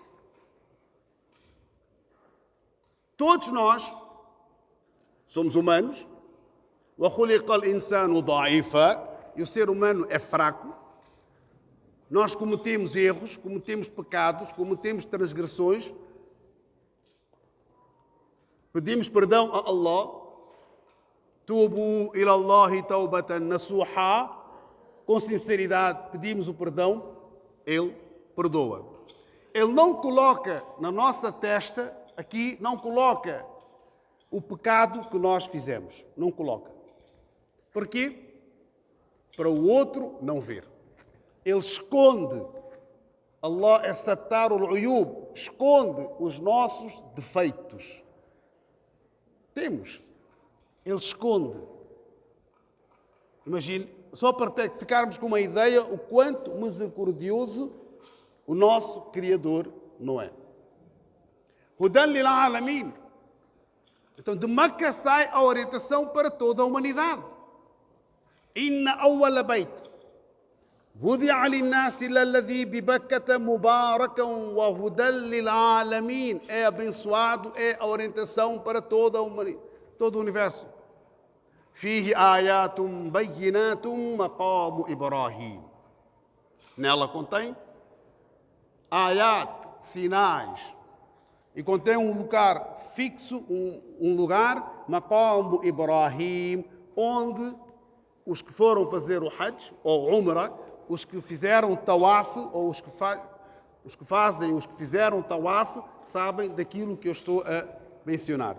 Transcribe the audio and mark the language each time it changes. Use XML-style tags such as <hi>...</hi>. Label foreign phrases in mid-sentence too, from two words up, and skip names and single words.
<pt>Todos nós somos humanos. E o ser humano é fraco. Nós cometemos erros, cometemos pecados, cometemos transgressões. Pedimos perdão a Allah.</pt> <ar>توبوا إلى الله توبة نصوحا.</ar> <pt>Com sinceridade pedimos o perdão. Ele perdoa. Ele não coloca na nossa testa, aqui, não coloca o pecado que nós fizemos. Não coloca. Porquê? Para o outro não ver. Ele esconde. Allah é</pt> <ar>ستار العيوب.</ar> <pt>Esconde os nossos defeitos. Temos. Ele esconde. Imagine, só para ficarmos com uma ideia o quanto misericordioso o nosso Criador não é.</pt> <ar>هدى للعالمين.</ar> <pt>Então, de Meca sai a orientação para toda a humanidade.</pt> <ar>إن أول بيت وضع للناس للذي ببكة مباركا وهدى للعالمين.</ar> <pt>É abençoado, é a orientação para toda a humanidade, todo o universo.</pt> <ar>فيه آيات بينات مقام إبراهيم.</ar> <pt>Nela contém ayat, sinais. E contém um lugar fixo, um lugar,</pt> <ar>مقام إبراهيم,</ar> <pt>onde os que foram fazer o Hajj, ou Umrah, os que fizeram o Tawaf, ou os que fizeram o Tawaf, sabem daquilo que eu estou a mencionar.</pt>